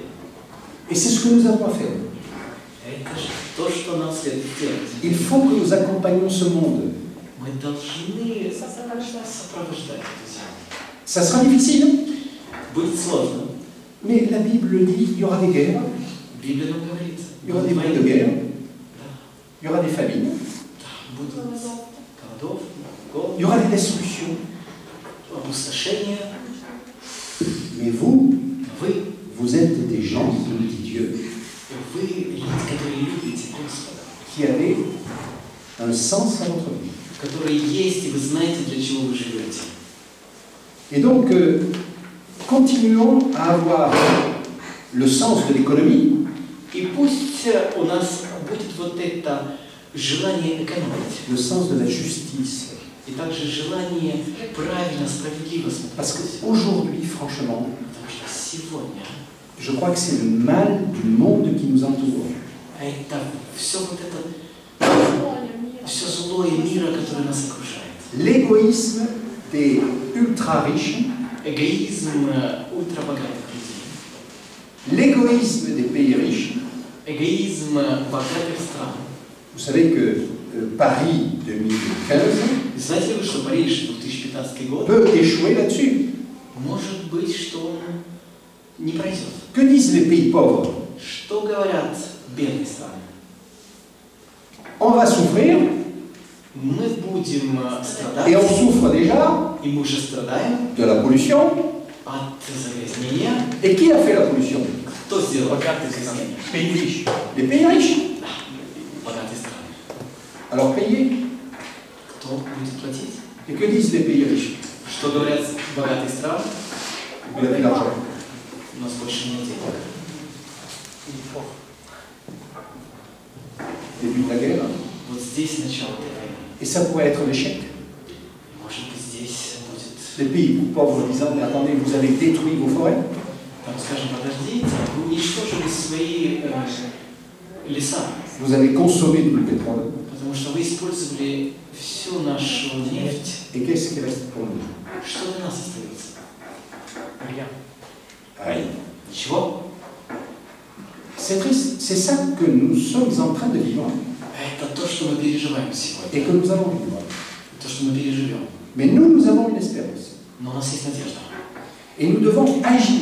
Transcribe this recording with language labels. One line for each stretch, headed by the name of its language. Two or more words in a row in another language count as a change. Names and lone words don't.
French: Et c'est ce que nous avons à faire.
Russian: Это же то, что нам следует делать.
French: Il faut que nous accompagnions ce monde.
Russian: Мы должны сопровождать эту землю.
French: Ça sera difficile,
Russian: Будет сложно.
French: mais la Bible dit qu'il y aura des guerres,
Russian: Библия нам говорит.
French: il y aura des bruits de guerre, il y aura des famines,
Russian: Да, будут голодов,
French: il y aura des destructions.
Russian: опустошение.
French: Mais vous,
Russian: Вы,
French: vous êtes des gens, nous dit Dieu,
Russian: вы люди, которые любите Господа,
French: qui avez un sens à votre vie.
Russian: которые есть, и вы знаете, для чего вы живете.
French: Et donc, continuons à avoir le sens de l'économie,
Russian: И пусть у нас будет вот это желание экономить,
French: le sens de la justice.
Russian: и также желание правильно, справедливо
French: Parce
Russian: смотреть.
French: qu'aujourd'hui, franchement,
Russian: Потому что сегодня
French: je crois que c'est le mal du monde qui nous entoure.
Russian: это все вот это, все злое мира, которое нас окружает.
French: L'égoïsme des ultra-riches,
Russian: Эгоизм ультрабогатых людей.
French: l'égoïsme des pays riches.
Russian: Эгоизм богатых стран.
French: Vous savez que Paris 2015
Russian: И знаете ли вы, что Париж 2015 год
French: peut échouer là-dessus.
Russian: может быть, что он не пройдет?
French: Que disent les pays pauvres?
Russian: Что говорят бедные страны?
French: On va souffrir,
Russian: Мы будем
French: et on
Russian: страдать,
French: souffre déjà
Russian: и мы уже страдаем
French: de la pollution.
Russian: от загрязнения.
French: Et qui a fait la pollution?
Russian: Кто сделал богатые страны?
French: Pays riches. Les pays riches.
Russian: Богатые страны.
French: Alors payez.
Russian: Кто будет платить?
French: Et que disent les pays riches?
Russian: Что говорят богатые страны?
French: Il n'y a plus d'argent.
Russian: У нас больше нет денег.
French: Début de la guerre.
Russian: Вот здесь начало этой войны.
French: Et ça pourrait être l'échec.
Russian: Может быть, здесь будет
French: les pays pauvres disant, mais attendez, vous avez détruit vos forêts.
Russian: Там скажем, подождите, вы уничтожили свои леса,
French: Vous avez consommé tout le pétrole.
Russian: потому что вы использовали всю нашу нефть.
French: Et qu'est-ce qui reste pour nous?
Russian: Что для нас остается?
French: Rien.
Russian: Ничего.
French: C'est triste, c'est ça que nous sommes en train de vivre
Russian: Это то, что мы переживаем сегодня.
French: et que nous allons vivre.
Russian: То, что мы переживем.
French: Mais nous avons une espérance.
Russian: Но у нас есть надежда.
French: Et nous devons agir.